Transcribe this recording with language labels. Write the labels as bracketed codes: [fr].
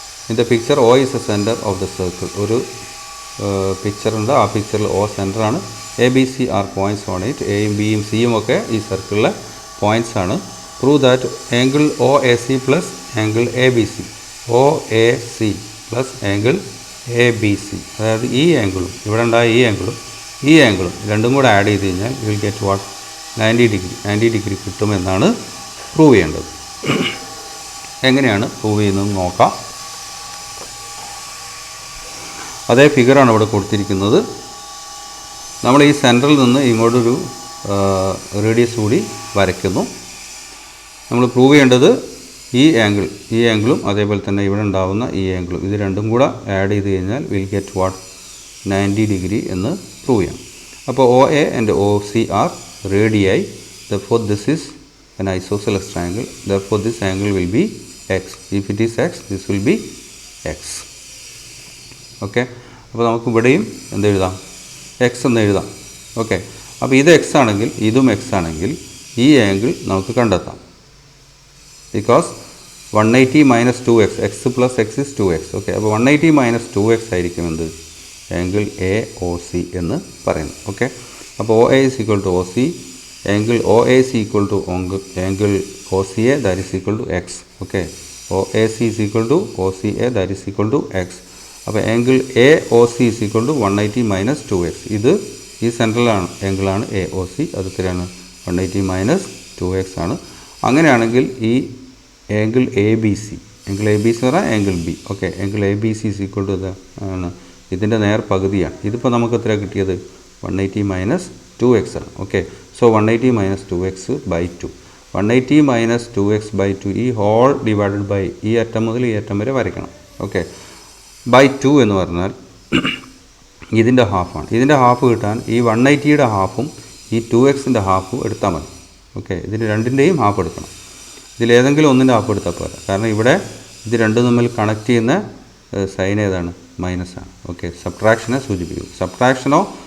[en] In the picture, O is the center of the circle. [ml] ഒരു picture ഉണ്ട്, ആ പിക്ചറിൽ O സെൻറ്റർ ആണ്. [en] ABC are points on it. [ml] എയും ബിയും സിയും ഒക്കെ ഈ സർക്കിളിലെ പോയിൻറ്റ്സ് ആണ്. [en] Prove that angle OAC plus angle ABC, [ml] OAC plus angle ABC, അതായത് ഈ ആംഗിളും ഇവിടെ ഉണ്ടായ ഈ ആംഗിളും രണ്ടും കൂടെ ആഡ് ചെയ്ത് കഴിഞ്ഞാൽ വിൽ ഗെറ്റ് വാട്ട്? 90 ഡിഗ്രി കിട്ടുമെന്നാണ് പ്രൂവ് ചെയ്യേണ്ടത്. എങ്ങനെയാണ് പ്രൂവ് ചെയ്യുന്നത് നോക്കാം. അതേ ഫിഗറാണ് ഇവിടെ കൊടുത്തിരിക്കുന്നത്. നമ്മൾ ഈ സെൻറ്ററിൽ നിന്ന് ഇങ്ങോട്ടൊരു റേഡിയസ് കൂടി വരയ്ക്കുന്നു. നമ്മൾ പ്രൂവ് ചെയ്യേണ്ടത് ഈ ആംഗിളും അതേപോലെ തന്നെ ഇവിടെ ഉണ്ടാകുന്ന ഈ ആംഗിളും ഇത് രണ്ടും കൂടെ ആഡ് ചെയ്ത് കഴിഞ്ഞാൽ വിൽ ഗെറ്റ് വാട്ട്? 90 ഡിഗ്രി എന്ന് പ്രൂവ് ചെയ്യാം. അപ്പോൾ OA and OC R റേഡിയായി. [en] therefore this is an isosceles triangle. therefore this angle will be x. if it is x, this will be x. [ml] Okay, അപ്പോൾ നമുക്ക് ഇവിടെയും എന്തെഴുതാം? X എന്ന് എഴുതാം. Okay, അപ്പോൾ ഇത് എക്സ് ആണെങ്കിൽ ഇതും എക്സ് ആണെങ്കിൽ ഈ ആംഗിൾ നമുക്ക് കണ്ടെത്താം. [en] because 180 minus 2x, x plus x is 2x. [ml] Okay, അപ്പോൾ [en] 180 minus 2x [ml] ആയിരിക്കും എന്ത്? ആംഗിൾ AOC എന്ന് പറയുന്നു. [en] Okay, അപ്പോൾ OA is equal to OC, angle OAC equal to angle OCA, that is equal to x. Okay, OAC is equal to OCA, that is equal to x. അപ്പോൾ angle AOC is equal to 180 minus 2x. [ml] ഇത് ഈ സെൻട്രലാണ് ആംഗിളാണ് AOC, അത് എത്രയാണ്? [en] 180 minus 2x [ml] ആണ്. അങ്ങനെയാണെങ്കിൽ ഈ angle ABC എന്ന് പറഞ്ഞാൽ angle B. Okay, angle ABC is equal to ആണ് ഇതിൻ്റെ നേർ പകുതിയാണ്. ഇതിപ്പോൾ നമുക്ക് എത്ര കിട്ടിയത്? [en] 180 minus 2x [ml] ആണ്. Okay, so 180 minus 2x by 2. 180 minus 2x by 2 ഈ ഹോൾ ഡിവൈഡഡ് ബൈ ഈ അറ്റം മുതൽ ഈ അറ്റം വരെ വരയ്ക്കണം. ഓക്കെ, ബൈ 2 എന്ന് പറഞ്ഞാൽ ഇതിൻ്റെ ഹാഫാണ്. ഇതിൻ്റെ ഹാഫ് കിട്ടാൻ ഈ 180യുടെ ഹാഫും ഈ 2xൻ്റെ ഹാഫും എടുത്താൽ മതി. ഓക്കെ, ഇതിന് രണ്ടിൻ്റെയും ഹാഫ് എടുക്കണം. ഇതിലേതെങ്കിലും ഒന്നിൻ്റെ ഹാഫ് എടുത്താൽ പോരാ, കാരണം ഇവിടെ ഇത് രണ്ടും തമ്മിൽ കണക്ട് ചെയ്യുന്ന സൈൻ ഏതാണ്? മൈനസാണ്. ഓക്കെ, സബ്ട്രാക്ഷനെ സൂചിപ്പിക്കും. സബ്ട്രാക്ഷനോ